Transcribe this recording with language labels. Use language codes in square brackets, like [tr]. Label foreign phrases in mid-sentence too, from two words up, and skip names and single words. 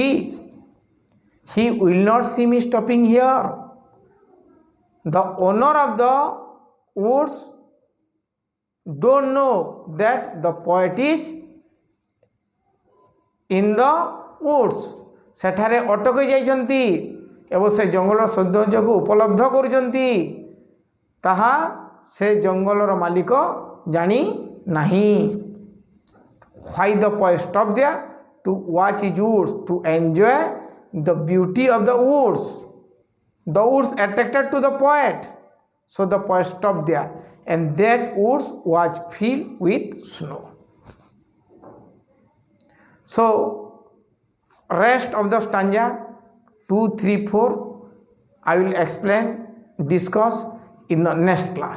[en] He will not see me stopping here, the owner of the woods don't know that the poet is in the woods, [or] ସେଠାରେ ଅଟକି ଯାଇଛନ୍ତି ଏବଂ ସେ ଜଙ୍ଗଲର ସୌନ୍ଦର୍ଯ୍ୟକୁ ଉପଲବ୍ଧ କରୁଛନ୍ତି, ତାହା ସେ ଜଙ୍ଗଲର ମାଲିକ ଜାଣି ନାହିଁ। [en] Why the poet stop there, to watch his woods, to enjoy the beauty of the woods, the woods attracted to the poet, so the poet stopped there and that woods was filled with snow. So rest of the stanza 2, 3, 4 I will explain, discuss in the next class.